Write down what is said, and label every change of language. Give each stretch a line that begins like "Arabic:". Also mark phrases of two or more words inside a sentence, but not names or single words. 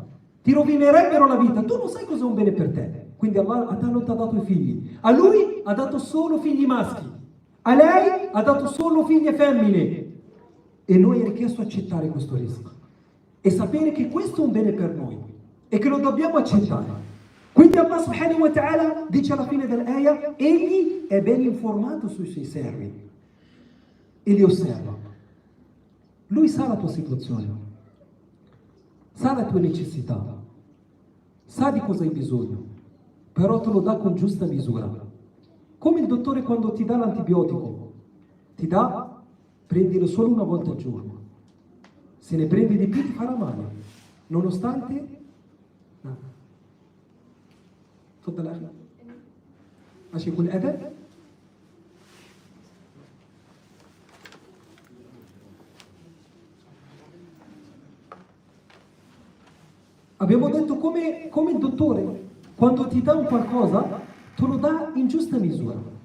Italian: Ti rovinerebbero la vita. Tu non sai cosa è un bene per te. Quindi Allah a te non ti ha dato i figli. A lui ha dato solo figli maschi. A lei ha dato solo figlie femmine. E noi è richiesto accettare questo rischio. E sapere che questo è un bene per noi. E che lo dobbiamo accettare. Quindi Allah
Arabic: سبحانه وتعالى
Italian: dice alla fine dell'aya, egli è ben informato sui suoi servi e li osserva. Lui sa la tua situazione, sa la tua necessità, sa di cosa hai bisogno, però te lo dà con giusta misura. Come il dottore quando ti dà l'antibiotico, ti dà, prendilo solo una volta al giorno. Se ne prendi di più ti farà male, nonostante...
Arabic: تفضل أخي ماشي يكون أدب
Italian: abbiamo detto come il dottore quando ti dà un qualcosa te lo dà in giusta misura.